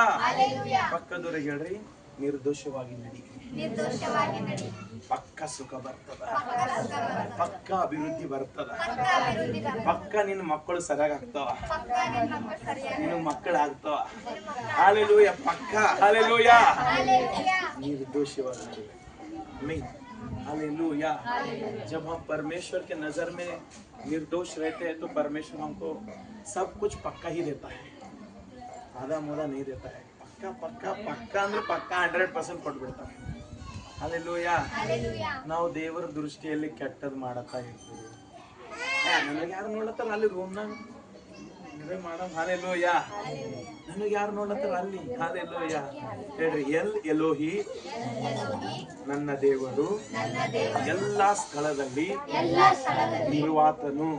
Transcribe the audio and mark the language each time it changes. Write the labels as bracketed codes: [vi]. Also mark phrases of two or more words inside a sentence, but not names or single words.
[kn] ಪಕ್ಕದವರಿಗೆ ಹೇಳ್ರಿ, ನಿರ್ದೋಷವಾಗಿ ನಡಿ, ಪಕ್ಕ ಸುಖ ಬರ್ತದ, ಪಕ್ಕ ಅಭಿವೃದ್ಧಿ ಬರ್ತದ, ಪಕ್ಕ ನಿನ್ನ ಮಕ್ಕಳು ಸರಿಯಾಗಿ ಆಗ್ತಾವ, ನಿನ್ನ ಮಕ್ಕಳು ಆಗ್ತಾವ. ಹಾಲೆಲೂಯಾ. ಪಕ್ಕ. ಹಾಲೆಲೂಯಾ. [hi] निर्दोषवाद नहीं। हालेलुया। जब हम परमेश्वर के नजर में निर्दोष रहते हैं तो परमेश्वर हमको सब कुछ पक्का ही देता है, आधा मोदा नहीं देता है। पक्का पक्का पक्का [kn] ಅಂದ್ರೆ ಪಕ್ಕಾ 100% ಕೊಟ್ಬಿಡ್ತಾನೆ. ಹಾಲೆಲೂಯಾ. ನಾವು ದೇವರ ದೃಷ್ಟಿಯಲ್ಲಿ ಕೆಟ್ಟದ್ ಮಾಡತಾ ಇರ್ತೀವಿ. ನನಗೆ ಯಾರು ನೋಡ್ಲತ್ತಾರ ಅಲ್ಲಿ ರೂಮ್ನಾಗ ಮಾಡೋ. ಹಾಲೆಲೂಯಾ. ನನಗೆ ಯಾರು ನೋಡ್ಲತ್ತಾರ ಅಲ್ಲಿ. ಹಾಲೆಲೂಯಾ. ಹೇಳ್ರಿ, ಎಲ್ ಎಲೋಹಿ ನನ್ನ ದೇವರು ಎಲ್ಲಾ ಸ್ಥಳದಲ್ಲಿ ಇರುವಾತನು.